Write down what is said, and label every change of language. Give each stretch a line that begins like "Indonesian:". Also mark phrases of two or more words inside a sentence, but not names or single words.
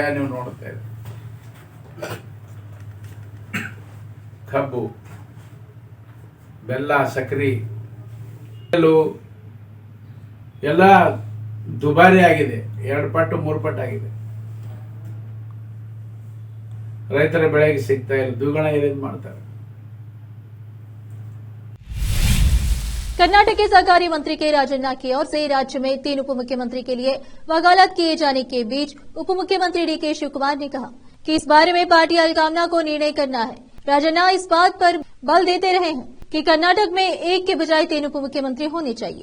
Kannada: ನೀವು ನೋಡ್ತಾ ಇದ್ದೀರಿ, ಕಬ್ಬು, ಬೆಲ್ಲ, ಸಕ್ಕರೆ ಎಲ್ಲ ದುಬಾರಿ ಆಗಿದೆ. 2 ಪಟ್ಟು 3 ಪಟ್ಟು ಆಗಿದೆ. ರೈತರ ಬೆಳೆಗೆ ಸಿಗ್ತಾ ಇಲ್ಲ, ದ್ವಿಗುಣ ಏನೇನು ಮಾಡ್ತಾರೆ.
Hindi: कर्नाटक के सहकारी मंत्री के राजन्ना की ओर से राज्य में 3 उप मुख्यमंत्री के लिए वकालत किए जाने के बीच उप मुख्यमंत्री डीके शिव कुमार ने कहा कि इस बारे में पार्टी हलकामना को निर्णय करना है। राजन्ना इस बात पर बल देते रहे हैं कि कर्नाटक में एक के बजाय 3 उप मुख्यमंत्री होने चाहिए।